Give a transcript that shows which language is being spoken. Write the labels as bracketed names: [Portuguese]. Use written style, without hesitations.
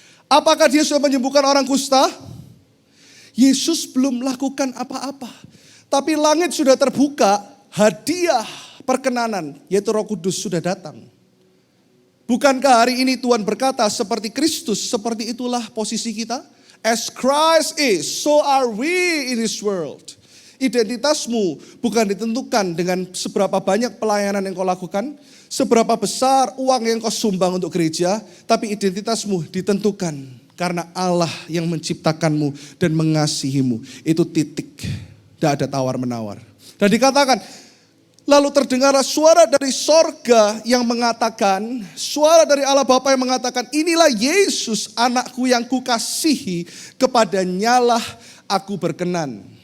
[Indonesian] Apakah dia sudah menyembuhkan orang kusta? Yesus belum melakukan apa-apa. Tapi langit sudah terbuka, hadiah perkenanan, yaitu Roh Kudus sudah datang. Bukankah hari ini Tuhan berkata seperti Kristus, seperti itulah posisi kita? [English] As Christ is, so are we in this world. [Indonesian] Identitasmu bukan ditentukan dengan seberapa banyak pelayanan yang kau lakukan, seberapa besar uang yang kau sumbang untuk gereja, tapi identitasmu ditentukan karena Allah yang menciptakanmu dan mengasihimu. Itu titik, tidak ada tawar-menawar. Dan dikatakan, lalu terdengarlah suara dari sorga yang mengatakan, suara dari Allah Bapa yang mengatakan, inilah Yesus anakku yang kukasihi, kepadanyalah aku berkenan.